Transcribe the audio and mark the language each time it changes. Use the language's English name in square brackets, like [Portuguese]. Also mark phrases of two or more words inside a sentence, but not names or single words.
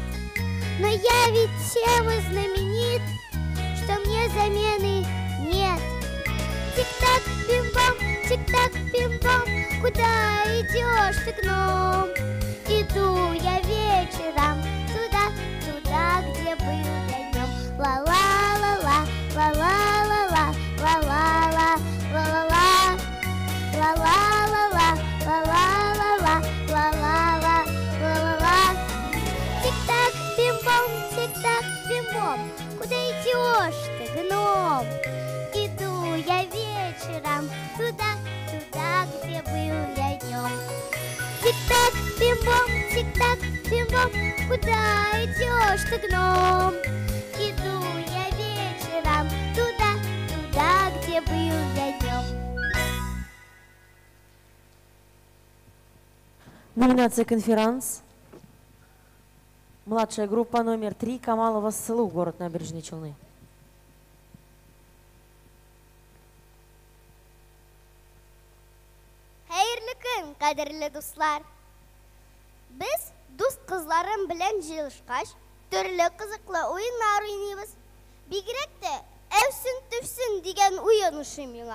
[Russian] Но я ведь тем и знаменит, что мне замены нет. Тик-так, бим-бом, тик-так, бим-бом, куда идешь ты, гном? Иду я вечером туда, где был я днем. Ла-ла-ла-ла, ла-ла-ла-ла, ла-ла-ла, ла-ла-ла, ла-ла-ла-ла, ла-ла-ла-ла, ла-ла-ла, ла-ла-ла. Тик-так, бим-бом, тик-так, бим-бом, куда идешь ты, гном? Иду я вечером туда, где был я днем. Тик-так, бим-бом, тик-так, бим-бом, куда идешь ты, гном? Иду я вечером туда, где был я днем. Номинация «Конферанс». Младшая группа номер 3 Камалова СЛУ, город Набережные Челны. [Tatar] Хәерле көн, кадерле дуслар. Без дус кызларым белән җыелышкач, төрле кызыклы уеннар уйныйбыз. Бигрәк тә әфсен-төфсен дигән уен ошый миңа.